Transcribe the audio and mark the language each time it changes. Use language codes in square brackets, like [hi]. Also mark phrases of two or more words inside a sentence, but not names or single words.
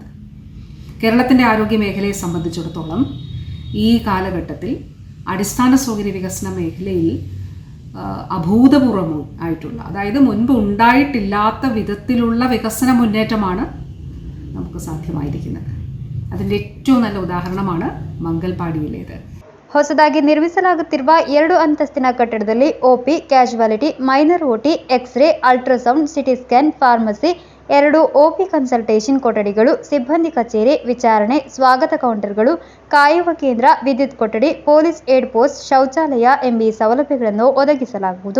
[ml] കേരളത്തിൻ്റെ ആരോഗ്യ മേഖലയെ സംബന്ധിച്ചിടത്തോളം ഈ കാലഘട്ടത്തിൽ അടിസ്ഥാന സൗകര്യ വികസന മേഖലയിൽ അഭൂതപൂർവം ആയിട്ടുള്ള, അതായത് മുൻപ് ഉണ്ടായിട്ടില്ലാത്ത വിധത്തിലുള്ള വികസന മുന്നേറ്റമാണ് നമുക്ക് സാധ്യമായിരിക്കുന്നത്. അതിൻ്റെ ഏറ്റവും നല്ല ഉദാഹരണമാണ് ಮಂಗಲ್ಪಾಡಿಯಲ್ಲಿದೆ. [kn] ಹೊಸದಾಗಿ ನಿರ್ಮಿಸಲಾಗುತ್ತಿರುವ 2 ಅಂತಸ್ತಿನ ಕಟ್ಟಡದಲ್ಲಿ ಒಪಿ, ಕ್ಯಾಶುವಾಲಿಟಿ, ಮೈನರ್ ಓಟಿ, ಎಕ್ಸ್ರೇ, ಅಲ್ಟ್ರಾಸೌಂಡ್, ಸಿಟಿ ಸ್ಕ್ಯಾನ್, ಫಾರ್ಮಸಿ, 2 OP ಕನ್ಸಲ್ಟೇಷನ್ ಕೊಠಡಿಗಳು, ಸಿಬ್ಬಂದಿ ಕಚೇರಿ, ವಿಚಾರಣೆ, ಸ್ವಾಗತ ಕೌಂಟರ್ಗಳು, ಕಾಯುವ ಕೇಂದ್ರ, ವಿದ್ಯುತ್ ಕೊಠಡಿ, ಪೊಲೀಸ್ ಏಡ್ ಪೋಸ್ಟ್, ಶೌಚಾಲಯ ಎಂಬ ಸೌಲಭ್ಯಗಳನ್ನು ಒದಗಿಸಲಾಗುವುದು.